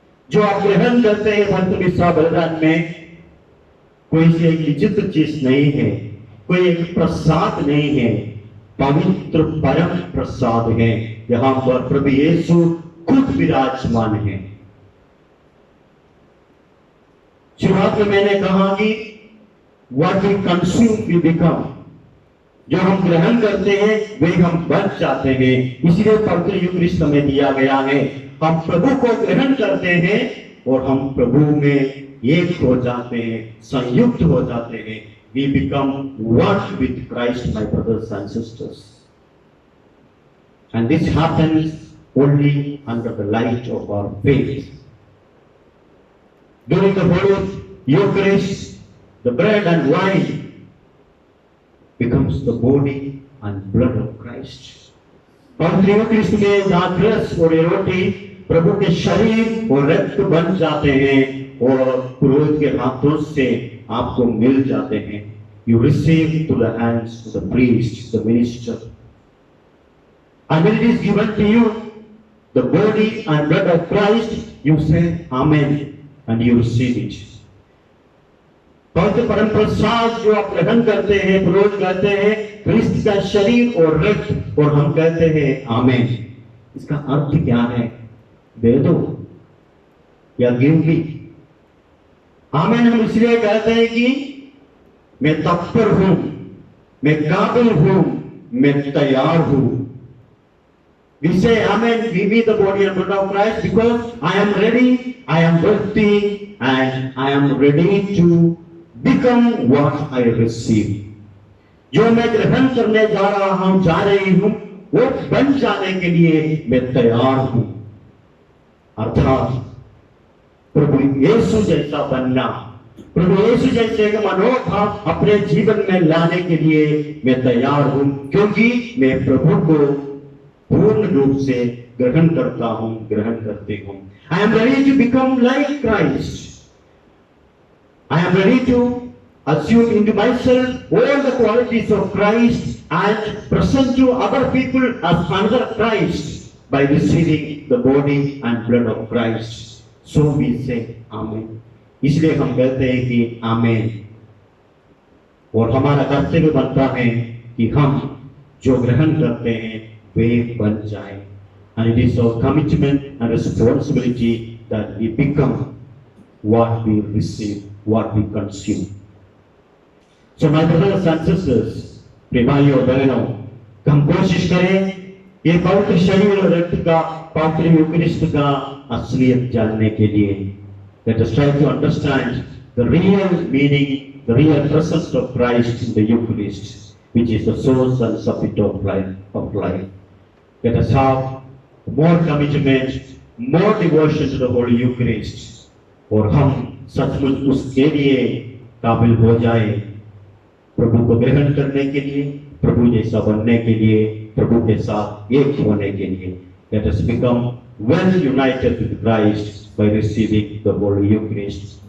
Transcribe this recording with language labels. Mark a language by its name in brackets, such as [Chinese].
[Hindi] जो आप ग्रहण करते हैं पवित्र मिस्सा बलिदान में, कोई सी एक विचित्र चीज नहीं है, कोई एक प्रसाद नहीं है, पवित्र परम प्रसाद है। यहाँ पर प्रभु यीशु खुद विराजमान है। शुरुआत में मैंने कहा कि [English] what we consume we become, [Hindi] जो हम ग्रहण करते हैं वे हम बन जाते हैं। इसलिए पवित्र यूकरिस्ट हमें दिया गया है। हम प्रभु को ग्रहण करते हैं और हम प्रभु में एक हो जाते हैं, संयुक्त हो जाते हैं। [English] We become one with Christ, my brothers and sisters. And this happens only under the light of our faith. During the Holy Eucharist, the bread and wine becomes the body and blood of Christ. [Hindi] पवित्र Eucharist में दाखरस और रोटी प्रभु के शरीर और रक्त बन जाते हैं और पुरोहित के हाथों से आपको मिल जाते हैं. [English] You receive to the hands of the priest, the minister. And when it is given to you, the body and blood of Christ, you say Amen and you receive it. [Hindi] पवित्र परम प्रसाद जो आप ग्रहण करते हैं, पुरोहित कहते हैं क्रिस्त का शरीर और रक्त, और हम कहते हैं आमेन. इसका अर्थ क्या है? दे दो या [English] Give me. [Hindi] आमेन हम इसलिए कहते हैं कि मैं तत्पर हूं, मैं काबिल हूं, मैं तैयार हूं. [English] We say amen, give me the body and blood of Christ because I am ready, I am worthy, and I am ready to become what I receive. [Hindi] जो मैं ग्रहण करने जा रही हूं, वो बन जाने के लिए मैं तैयार हूं. अर्थात प्रभु यीशु जैसा बनना, प्रभु यीशु जैसे मनोभाव अपने जीवन में लाने के लिए मैं तैयार हूं, क्योंकि मैं प्रभु को पूर्ण रूप से ग्रहण करता हूं, ग्रहण करती हूं. [English] I am ready to become like Christ. I am ready to assume into myself all the qualities of Christ and present to other people as another Christ by receiving the body and blood of Christ. So we say Amen. [Hindi] इसलिए हम कहते हैं कि आमेन. और हमारा कर्तव्य बनता है कि हम जो ग्रहण करते हैं वे बन जाएं. [English] And it is our commitment and responsibility that we become what we receive, what we consume. So my brothers and sisters, [Hindi] प्रिय भाइयों और बहनों, हम कोशिश करें ये पवित्र शरीर और रक्त का, पवित्र यूकरिस्ट का असलियत जानने के लिए. [English] Let us try to understand the real meaning, the real presence of Christ in the Eucharist, which is the source and subject of life. Let us have more commitment, more devotion to the Holy Eucharist, [Hindi] और हम सचमुच उसके लिए काबिल हो जाए, प्रभु को ग्रहण करने के लिए, प्रभु जैसा बनने के लिए, प्रभु के साथ एक होने के लिए. [English] Let us become well united with Christ by receiving the Holy Eucharist.